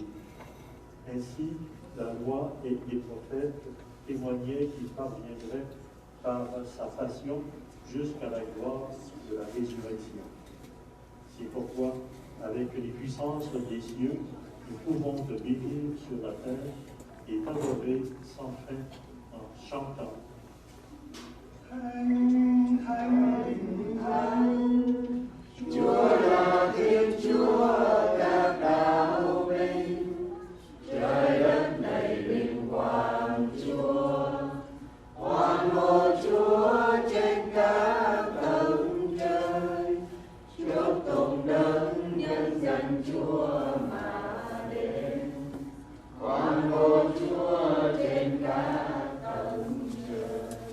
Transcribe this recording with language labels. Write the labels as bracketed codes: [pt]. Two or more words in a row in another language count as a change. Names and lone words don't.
[fr] Ainsi, la loi et les prophètes témoignaient qu'il parviendrait par sa passion jusqu'à la gloire de la résurrection. C'est pourquoi, avec les puissances des cieux, nous pouvons te bénir sur la terre et t'adorer sans fin en chantant. [vi] Chúa là Thiên Chúa các đạo binh, trời đất này vinh quang Chúa, hoan hô Chúa trên các tầng trời, chúc tụng đấng nhân danh Chúa mà đến, hoan hô Chúa trên các tầng trời.